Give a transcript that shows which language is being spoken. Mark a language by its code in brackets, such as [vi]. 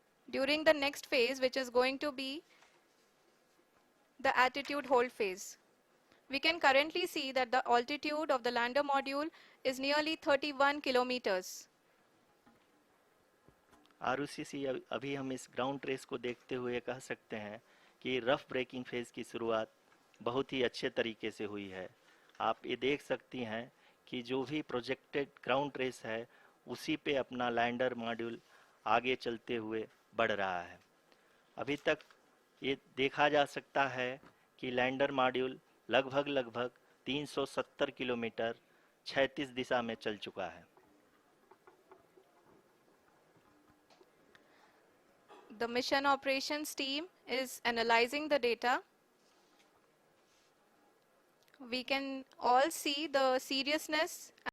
[en] During the next phase, which is going to be the attitude hold phase. We can currently see that the altitude of the lander module is nearly 31 kilometers. [hi] Arushi अभी हम इस ground race को देखते हुए कह सकते हैं कि रफ ब्रेकिंग फेज की शुरुआत बहुत ही अच्छे तरीके से हुई है। आप ये देख सकती हैं कि जो भी प्रोजेक्टेड ग्राउंड रेस है उसी पे अपना लैंडर मॉड्यूल आगे चलते हुए बढ़ रहा है। अभी तक ये देखा जा सकता है कि लैंडर मॉड्यूल लगभग 370 किलोमीटर क्षैतिज दिशा में चल चुका है। [en] The mission operations team is analyzing the data. We can all see the seriousness